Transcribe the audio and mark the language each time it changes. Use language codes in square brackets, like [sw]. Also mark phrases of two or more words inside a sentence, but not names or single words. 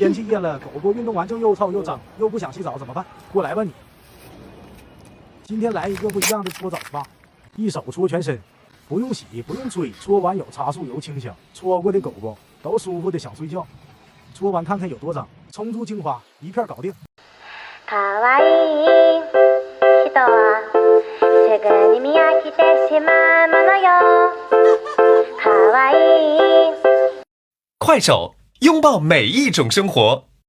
[zh] 天了，狗狗运动完正又臭又脏，又不想洗澡怎么办？过来吧你。今天来一个不一样的搓澡吧，一手搓全身，不用洗不用吹，搓完有茶树油清香，搓过的狗狗都舒服的想睡觉。搓完看看有多脏，冲出精华，一片搞定。 [ja] かわいい人はすぐに見飽きてしまうものよ。かわいい。 [zh] 快手，拥抱每一种生活。